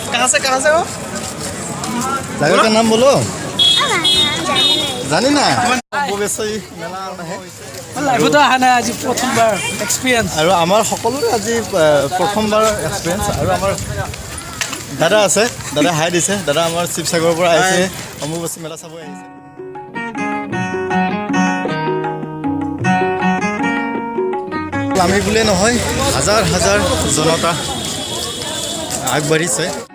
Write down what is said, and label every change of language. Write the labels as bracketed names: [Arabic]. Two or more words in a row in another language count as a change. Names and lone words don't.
[Hindi] कहाँ से हो? जगह का नाम बोलो जानी ना [Assamese] অম্বুবাচী মেলা আহে লাইভতো অহা নাই আজি প্ৰথমবাৰ এক্সপিৰিয়েঞ্চ আৰু আমাৰ সকলোৰে আজি প্ৰথমবাৰ এক্সপিৰিয়েঞ্চ আৰু আমাৰ দাদা আছে দাদা হাই দিছে দাদা আমাৰ শিৱসাগৰৰ পৰা আহিছে অম্বুবাচী মেলা চাব আহিছে আমি বুলিয়ে নহয় হাজাৰ হাজাৰ জনতা আগবাঢ়িছে